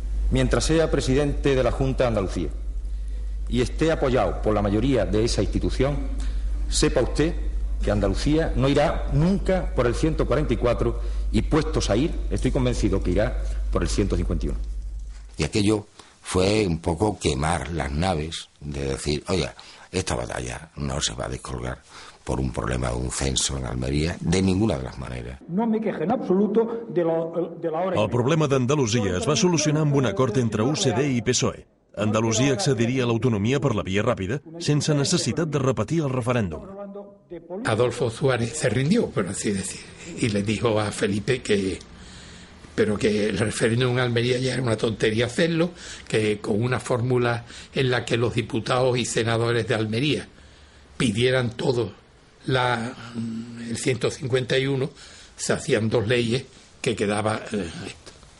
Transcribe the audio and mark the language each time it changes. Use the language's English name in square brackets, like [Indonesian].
[Spanish] Mientras sea presidente de la Junta de Andalucía y esté apoyado por la mayoría de esa institución, sepa usted que Andalucía no irá nunca por el 144 y puestos a ir, estoy convencido que irá por el 151. Y aquello fue un poco quemar las naves, de decir, oye, esta batalla no se va a descolgar por un problema de un censo en Almería, de ninguna de las maneres. No me quejo en absoluto de la hora... [Catalan] El problema d'Andalusia es va solucionar amb un acord entre UCD i PSOE. Andalusia accediria a l'autonomia per la via ràpida, sense necessitat de repetir el referèndum. [Spanish] Adolfo Suárez se rindió, por así decir, y le dijo a Felipe que el referéndum en Almería ya era una tontería hacerlo, que con una fórmula en la que los diputados y senadores de Almería pidieran todo el 151, se hacían 2 leyes que quedaba esto.